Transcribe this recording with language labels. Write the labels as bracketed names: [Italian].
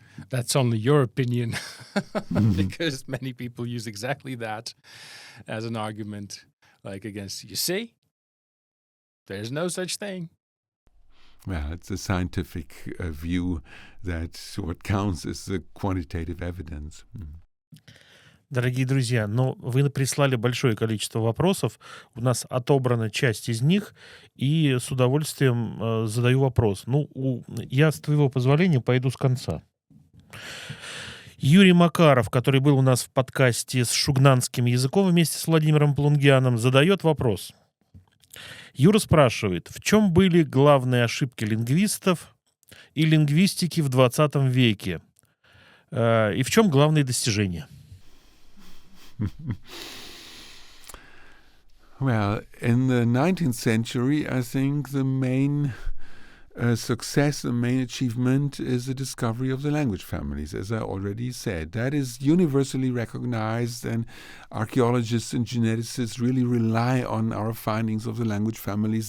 [English] That's only your opinion, because many people use exactly that as an argument, like against, you see, there's no such thing. Well, it's a scientific view that what counts is the quantitative evidence. [Russian] Дорогие друзья, вы прислали большое количество вопросов, у нас отобрана часть из них, и с удовольствием задаю вопрос. Я, с твоего позволения, пойду с конца. Юрий Макаров, который был у нас в подкасте с шугнанским языком вместе с Владимиром Плунгианом, задает вопрос. Юра спрашивает, в чем были главные ошибки лингвистов и лингвистики в 20 веке? И в чем главные достижения? [English] Well, in the 19th century, I think the main success, the main achievement is the discovery of the language families, as I already said. That is universally recognized, and archaeologists and geneticists really rely on our findings of the language families.